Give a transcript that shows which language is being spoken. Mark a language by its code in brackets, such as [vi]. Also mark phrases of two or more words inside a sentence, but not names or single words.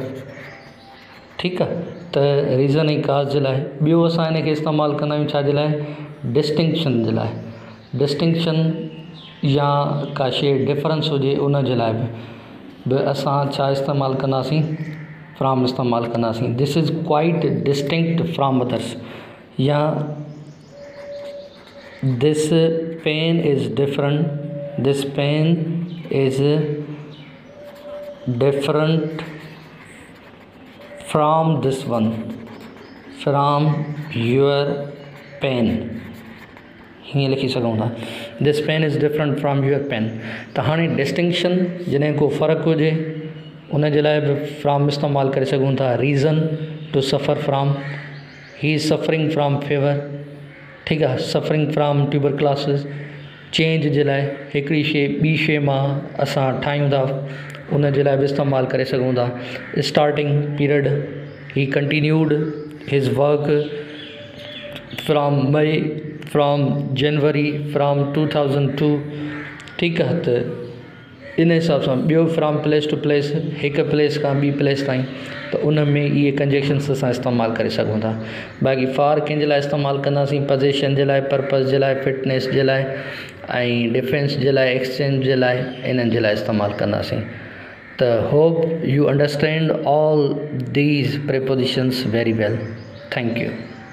[sd] ठीकु आहे, त रीज़न ऐं काज़ जे लाइ। ॿियो असां हिन खे इस्तेमालु कंदा आहियूं छा जे लाइ, डिस्टिंक्शन जे लाइ। डिस्टिंक्शन या का शइ डिफरेंस हुजे उन जे लाइ बि असां छा इस्तेमालु कंदासीं, फ्राम इस्तेमालु कंदासीं। [en] This is quite distinct from others, या this pen is different, this pen is different from this one, from your pen। [sd] हीअं लिखी सघूं था, [en] This pen is different from your pen. [sd] त हाणे डिस्टिंक्शन जॾहिं को फ़र्क़ु हुजे उन जे लाइ बि फ्राम इस्तेमालु करे सघूं था। [en] Reason to suffer from, he is suffering from fever. [sd] ठीकु आहे, [en] suffering from tuberculosis. [sd] चेंज जे लाइ हिकिड़ी शइ ॿी शइ मां असां ठाहियूं था, उन जे लाइ बि इस्तेमालु करे सघूं था। [en] Starting period, he continued his work from January from 2002. [sd] ठीकु आहे, त इन हिसाब सां। [en] ॿियो from place to place, [sd] हिकु प्लेस खां ॿी प्लेस ताईं, त उन में इहे कंजक्शन्स असां इस्तेमालु करे सघूं था। बाक़ी फार कंहिंजे लाइ इस्तेमालु कंदासीं, पोज़ीशन जे लाइ, पर्पज़ जे लाइ, फिटनेस जे लाइ ऐं डिफेंस जे लाइ, एक्सचेंज जे लाइ, इन्हनि जे लाइ इस्तेमालु कंदासीं। [en] त hope you understand all these prepositions very well। Thank you.